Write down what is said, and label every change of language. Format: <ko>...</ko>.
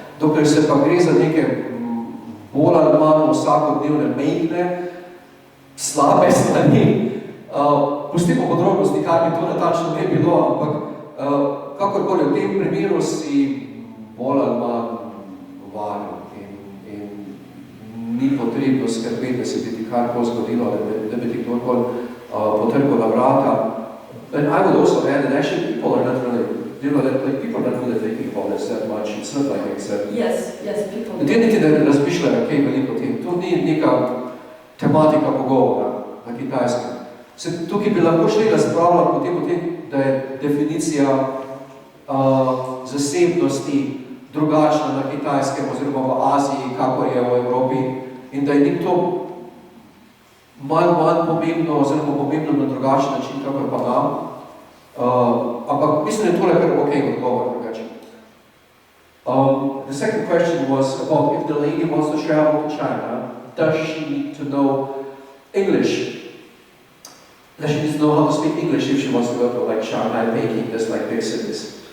<sl>Dokler se pa gre za neke bolj ali manj vsakodnevne mejne, slabe strani, pustimo podrobnosti, kaj bi to natančno ne bilo, ampak kakorkoli v tem primeru si bolj ali manj varen in ni potrebno skrbeti, da se bi ti karkoli zgodilo, da bi ti kdorkoli potrkal na vrata.</sl> <en>And I would also add that actually people are not really, like people are not really thinking about this that much. It's not like it's Yes, people.</en> <sl>Ljudje niti ne razmišljajo kaj veliko o tem. To ni neka tematika pogovora na Kitajskem. Tukaj bi lahko šli razpravljati potem o tem, da je definicija zasebnosti drugačna na Kitajskem oziroma v Aziji, kakor je v Evropi, in da je nek to manj pomembno oziroma pomembno na drugačen način, kakor pa nam. Ampak mislim, da je tole kar ok odgovor drugače.</sl> <en>The second question was about if the lady wants to travel to China, does she need to know English? Does she need to know how to speak English if she wants to go to like Shanghai, Peking, just like big cities?</en>